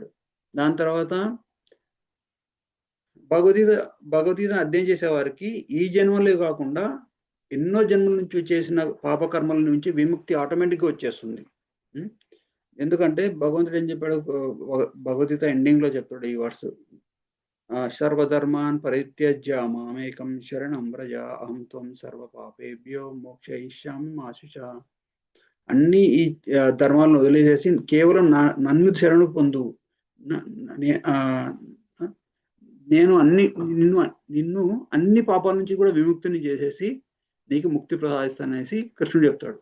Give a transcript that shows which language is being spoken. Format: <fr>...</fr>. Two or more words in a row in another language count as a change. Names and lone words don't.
<te>దాని తర్వాత భగవద్గీత అధ్యయనం చేసే వారికి ఈ జన్మలే కాకుండా ఎన్నో జన్మల నుంచి చేసిన పాపకర్మల నుంచి విముక్తి ఆటోమేటిక్‌గా వచ్చేస్తుంది. ఎందుకంటే భగవంతుడు ఏం చెప్పాడు, భగవద్గీత ఎండింగ్‌లో చెప్తాడు ఈ వర్స్,</te> <sa>సర్వధర్మాన్ పరిత్యజ్య మామేకం శరణం వ్రజ అహం త్వం సర్వ పాపేభ్యో మోక్షయిష్యామి మా శుచః.</sa> <te>అన్ని ఈ ధర్మాలను వదిలేసేసి కేవలం నన్ను శరణు పొందు, నేను నిన్ను అన్ని పాపాల నుంచి కూడా విముక్తిని చేసేసి నీకు ముక్తి ప్రసాదిస్తాననేసి కృష్ణుడు చెప్తాడు.</te>